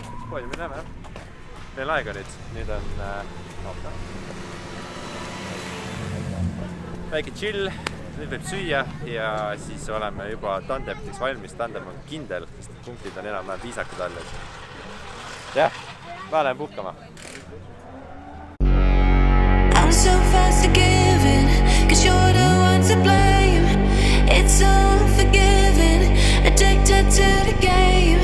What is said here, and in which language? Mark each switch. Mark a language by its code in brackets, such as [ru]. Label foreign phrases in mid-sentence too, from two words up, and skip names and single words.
[et] Poodiumil näeme, jah. Veel aega nüüd. Nüüd on väike chill. Nüüd võib süüa ja siis oleme juba tandemitiks valmis. Tandem on kindel, sest punktid on enam-vähem viisakad all. Jah, ma lähen puhkama. [en] I'm so fast to give in, 'cause you're the one to blame. It's unforgiving, addicted to the game.